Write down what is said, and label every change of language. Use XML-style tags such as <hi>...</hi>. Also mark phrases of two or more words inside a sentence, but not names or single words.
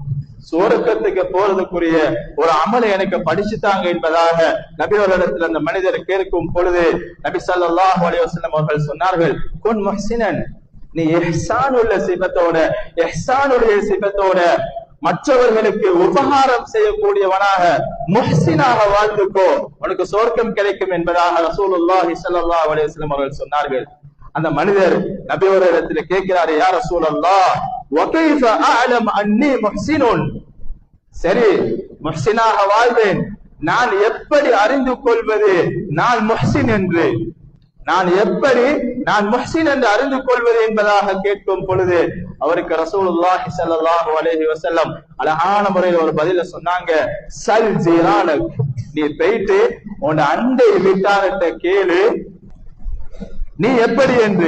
<ta>சுவர்க்கத்துக்கு போறதுக்குரிய ஒரு அமலை எனக்கு படிச்சுட்டாங்க என்பதாக நபி அவர்களிடத்தில் அந்த மனிதர் கேட்கும் பொழுது நபி</ta> <ar>صلى الله عليه وسلم</ar> <ta>அவர்கள் சொன்னார்கள்,</ta> <ar>كن محسنا,</ar> <ta>நீ இஹ்சானுள்ள சிபத்தோட, இஹ்சானுடைய சிபத்தோட மற்றவர்களுக்கு உபகாரம் செய்யக்கூடியவனாக முஹ்சினாக வாழ்ந்துக்கோ, உனக்கு சொர்க்கம் கிடைக்கும் என்பதாக</ta> <ar>رسول الله صلى الله عليه وسلم</ar> <ta>அவர்கள் சொன்னார்கள். அந்த மனிதர் நபி அவர்களிடத்தில் கேட்கிறாரு,</ta> <ar>يا رسول الله وكيف اعلم اني محسن.</ar> <ta>சரி, முஹ்சினாக வாழ்வேன், நான் எப்படி அறிந்து கொள்வது நான் முஹ்சின் என்று? நான் எப்படி முஹ்சின் என்று அறிந்து கொள்வது என்பதாக கேட்கும் பொழுது அவருக்கு</ta> <ar>رسول الله صلى الله عليه وسلم</ar> <ta>அழகான முறையில் ஒரு பதில சொன்னாங்க,</ta> <ar>سل جيرانك,</ar> <ta>நீ போயிட்டு உன் அண்டை வீட்டார்கிட்ட கேளு நீ எப்படி என்று.</ta>